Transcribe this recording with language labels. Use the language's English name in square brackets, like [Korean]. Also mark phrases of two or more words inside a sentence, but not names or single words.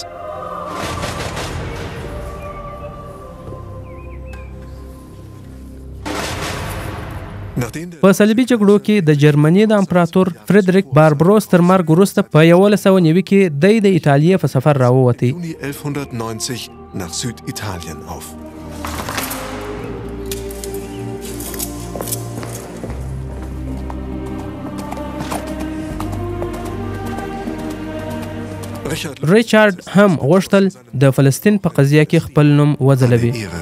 [Pashto] په صلیبي جګړو کې د جرمني د امپراتور فریدریک باربروس تر مرګ وروسته په 1190 کې د ایټالیې په سفر راووتی. [German] nach Süditalien auf. [Pashto] ریچارډ هم غوښتل د فلسطین په قضیه کې خپل نوم وځلوي.